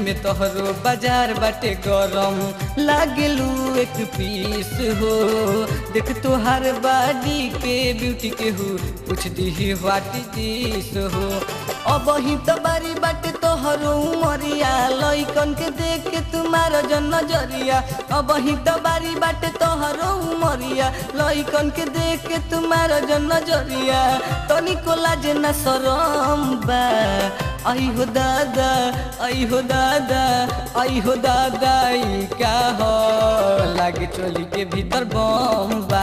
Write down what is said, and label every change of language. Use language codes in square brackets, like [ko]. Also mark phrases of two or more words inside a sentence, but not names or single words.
[bho] में तोहरो बाजार बाटे गरम लागेलू एक पीस हो देख तोहर बाडी के ब्यूटी के हु पूछ दी [en] what is this [bho] हो अब ही तो बारी बाटे तोहरो उमरिया लइकन के देख के तुम्हारा जन नजरिया अब ही तो बारी बाटे तोहरो उमरिया लइकन के देख के तुम्हारा जन नजरिया तनिको लाजे ना शरम बा आई हो दादा आई हो दादा आई हो दादा ई का लागे चोली के भीतर बम बा